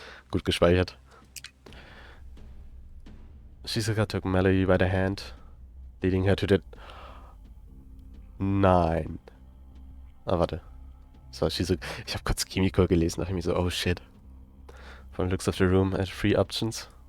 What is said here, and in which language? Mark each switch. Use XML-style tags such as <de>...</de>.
<de>Gut gespeichert.</de> <en>Shizuka took Melody by the hand, leading her to the 9.</en> <de>Ah, warte. So, Shizuka. Ich hab kurz Kimiko gelesen, dachte ich mir so, oh shit.</de> <en>From the looks of the room, I had 3 options.</en>